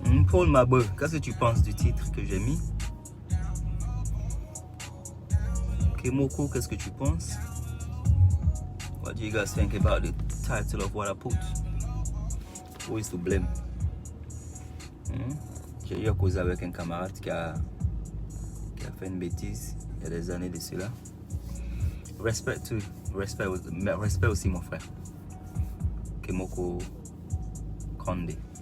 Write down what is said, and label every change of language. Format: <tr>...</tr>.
<fr>Paul Mabeu, qu'est-ce que tu penses du titre que j'ai mis? Kemoko, qu'est-ce que tu penses?</fr> <en>What do you guys think about the title of what I put? Who is to blame?</en> <fr>J'ai eu à causer avec un camarade qui a fait une bêtise il y a des années de cela. Respect aussi mon frère. Kemoko Condé.</fr>